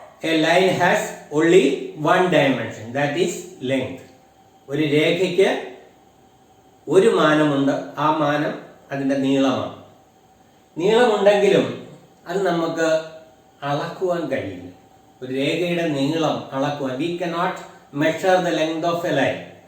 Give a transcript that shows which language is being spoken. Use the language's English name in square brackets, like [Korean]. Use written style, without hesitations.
[English] A line has only one dimension, that is length. [Malayalam] ഒരു രേഖയ്ക്ക് ഒരു മാനമുണ്ട്, ആ മാനം അതിന്റെ നീളമാണ്. നീളമുണ്ടെങ്കിലും അത് നമുക്ക് അളക്കുവാൻ കഴിയില്ല. ഒരു രേഖയുടെ നീളം അളക്കുവാൻ [English] we cannot measure the length of a line.